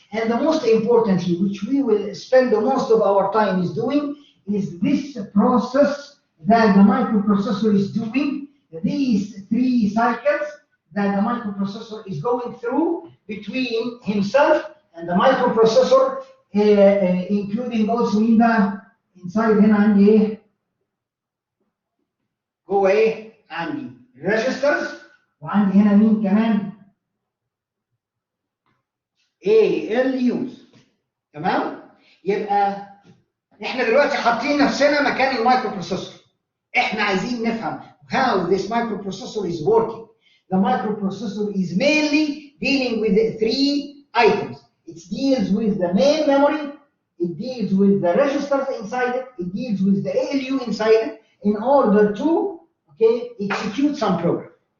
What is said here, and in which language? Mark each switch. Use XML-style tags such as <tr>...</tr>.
<en>And the most importantly, which we will spend the most of our time is doing, is this process that the microprocessor is doing, these 3 cycles that the microprocessor is going through between himself and the microprocessor, including also inside</en> <ar>هنا عندي ايه؟ جوه ايه؟ عندي registers وعندي هنا مين كمان؟ ALUs. تمام؟ يبقى احنا دلوقتي حاطين نفسنا مكان المايكروبروسيسور. احنا عايزين نفهم</ar> <en>how this microprocessor is working. The microprocessor is mainly dealing with 3 items. It deals with the main memory, it deals with the registers inside it, it deals with the ALU inside it in order to execute some program.</en>